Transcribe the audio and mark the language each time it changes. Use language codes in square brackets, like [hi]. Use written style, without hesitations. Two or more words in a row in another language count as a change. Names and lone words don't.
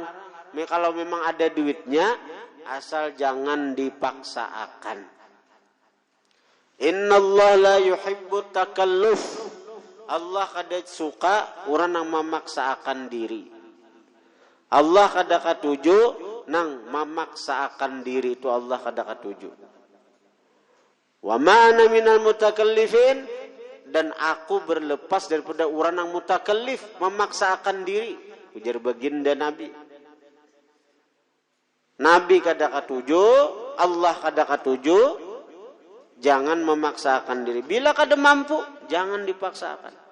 [bjn] Kalau memang ada duitnya, asal jangan dipaksakan. [ar] Innallaha la yuhibbu takalluf. [bjn] Allah kada suka orang yang memaksakan diri. Allah kada katuju nang memaksakan diri, itu Allah kada katuju. [ar] Wa ma ana minal mutakallifin, [bjn] dan aku berlepas daripada orang yang mutakallif, memaksakan diri. Ujar baginda Nabi. Nabi kada katuju, Allah kada katuju. Jangan memaksakan diri. Bila kada mampu, jangan dipaksakan.